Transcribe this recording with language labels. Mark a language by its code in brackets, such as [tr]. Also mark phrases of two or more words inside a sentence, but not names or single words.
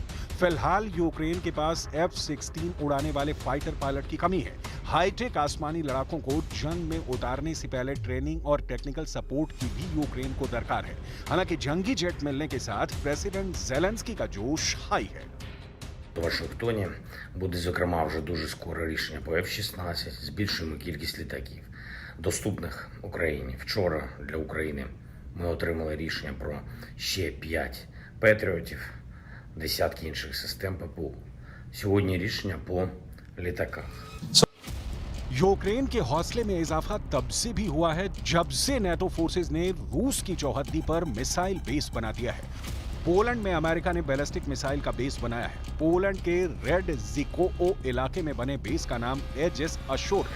[hi] फिलहाल यूक्रेन के पास F-16 उड़ाने वाले [en] fighter pilot [hi] की कमी है। हाईटेक आसमानी लड़ाकों को जंग में उतारने से पहले ट्रेनिंग और [en] technical support [hi] की भी यूक्रेन को दरकार है। हालांकि जंगी जेट मिलने के साथ प्रेसिडेंट ज़ेलेंस्की का जोश हाई है। [uk] У Вашингтоні буде, зокрема, вже дуже скоро рішення по F-16. Збільшуємо кількість літаків, доступних Україні. Вчора для України ми отримали рішення про ще 5 Петріотів, десятки інших систем ППО. Сьогодні рішення по літаках. [hi] यूक्रेन के हौसले में इजाफा तब से भी हुआ है जब से [en] NATO forces [hi] ने रूस की चौहद्दी पर [en] missile base [hi] बना दिया है। पोलैंड में अमेरिका ने [en] ballistic missile [hi] का बेस बनाया है। पोलैंड के रेड ज़िकोओ इलाके में बने बेस का नाम एजिस अशोर है।